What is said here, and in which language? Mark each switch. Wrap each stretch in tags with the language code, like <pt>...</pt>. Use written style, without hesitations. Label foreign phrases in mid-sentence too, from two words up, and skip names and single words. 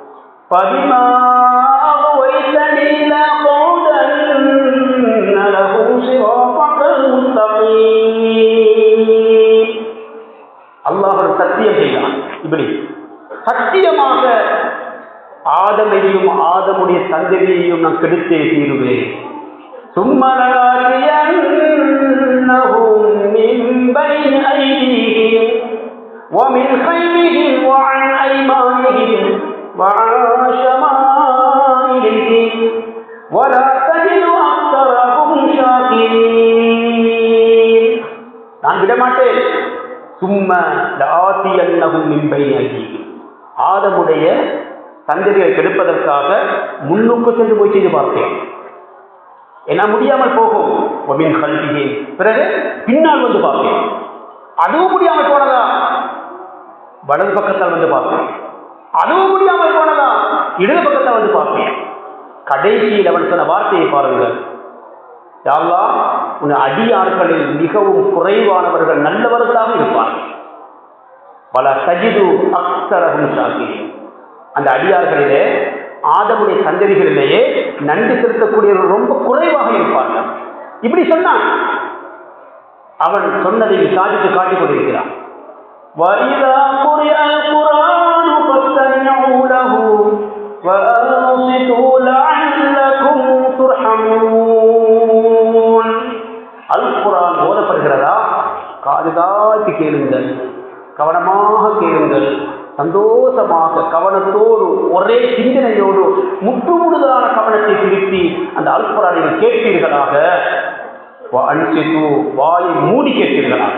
<ta>அல்லாஹ் சத்தியம் செய்தான், இப்படி சத்தியமாக ஆதமையும் ஆதமுடைய சந்ததியையும் நான் கெடுத்தே தீருவேன்.</ta> <ar>ومن خلفهم وعن أيمانهم وعن شمائلهم ولا تجد أكثرهم شاكرين.</ar> <ta>நான் விடமாட்டேன்.</ta> <ar>ثم لآتينهم من بين أيديهم,</ar> <ta>ஆதமுடைய சந்ததியை கெடுப்பதற்காக முன்னுக்கு சென்று போய் செய்து பார்த்தேன், என்ன முடியாமல் போகும்.</ta> <ar>ومن خلفهم,</ar> <ta>பிறகு பின்னால் வந்து பார்ப்பேன், அதுவும் முடியாமல் போனதா வலது பக்கத்தால் வந்து பார்ப்பேன், அதுவும் முடியாமல் போனதா இடது பக்கத்தால் வந்து பார்ப்பேன். கடைசியில் அவன் சொன்ன வார்த்தையை பாருங்கள்,</ta> <ar>يا الله</ar> <ta>உன் அடியார்களில் மிகவும் குறைவானவர்கள் நல்லவர்களாக இருப்பார்கள்.</ta> <ar>فلا تجد أكثرهم شاكرين,</ar> <ta>அந்த அடியார்களிலே ஆதமுடைய சந்ததிகளிலேயே நன்றி செலுத்தக்கூடியவர்கள் ரொம்ப குறைவாக இருப்பார்கள். இப்படி சொன்னான். அவன் சொன்னதை சாதித்து காட்டிக் கொண்டிருக்கிறான்.</ta> <ar>وَإِذَا قُرِئَ الْقُرْآنُ فَاسْتَمِعُوا لَهُ وَأَنصِتُوا لَعَلَّكُمْ تُرْحَمُونَ.</ar> <ta>அல் குர்ஆன் ஓதப்படுகிறதா, காது தாழ்த்தி கேளுங்கள், கவனமாக கேளுங்கள், சந்தோஷமாக கவனத்தோடு ஒரே சிந்தனையோடு முற்றுமுழுதான கவனத்தை திருப்பி அந்த அல் குர்ஆனை கேட்பீர்களாக. வாயை மூடி கேட்பீர்களாக.</ta>